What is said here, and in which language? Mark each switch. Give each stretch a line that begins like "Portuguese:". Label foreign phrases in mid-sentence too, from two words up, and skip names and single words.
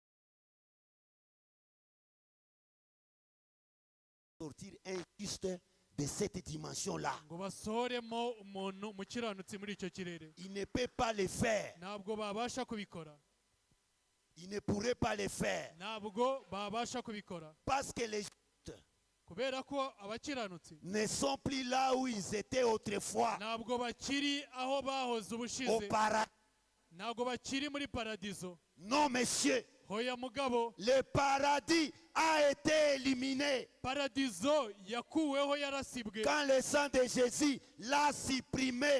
French: Sortir injuste de cette dimension-là.
Kinyarwanda: ngo basohoremo umuntu mukiranutsi muri icyo kirere.
French: Il ne peut pas le faire.
Kinyarwanda: Ntabwo babasha kubikora.
French: Il ne pourrait pas le faire.
Kinyarwanda: Ntabwo babasha kubikora.
French: Parce que les
Kinyarwanda: kubera ko abakiranutsi
French: ne sont plus là où ils étaient autrefois.
Kinyarwanda: ntabwo bakiri aho bahoze ubushize. Ntabwo bakiri muri paradizo.
French: Non, monsieur.
Kinyarwanda: Hoya mugabo.
French: Le paradis a été éliminé.
Kinyarwanda: Paradizo yakuweho yarasibwe.
French: Quand le sang de Jésus l'a supprimé.